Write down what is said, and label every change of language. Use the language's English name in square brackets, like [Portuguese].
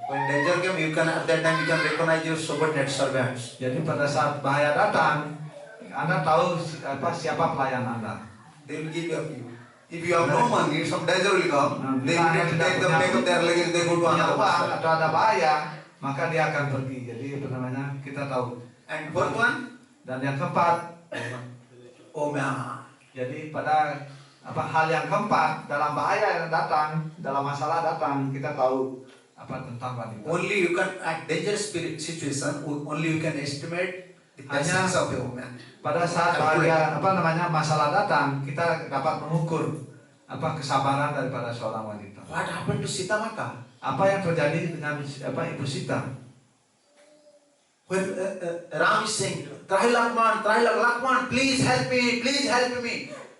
[English] When danger came, you can at that time you can recognize your subordinate servants. [Indonesian] Jadi pada saat bahaya datang, Anda tahu siapa pelayan Anda. [English] They will give you a few. If you have no money, some danger will come. They will take up their luggage, they go to [Indonesian] Punya [English] another [Indonesian] uang [English] master. [Indonesian] atau ada bahaya, maka dia akan pergi. Jadi kita tahu. [English] And fourth one, [Indonesian] Dan yang keempat, Oma. jadi pada hal yang keempat dalam bahaya yang datang, dalam masalah datang, kita tahu tentang wanita. [English] Only you can at dangerous situation. Only you can estimate the patience of a woman. [Indonesian] Pada saat bahaya masalah datang, kita dapat mengukur kesabaran daripada seorang wanita. [English] What happened to Sita Mata? [Indonesian] Apa yang terjadi dengan Ibu Sita? [English] When Ram is saying, Trahi Lakman, please help me.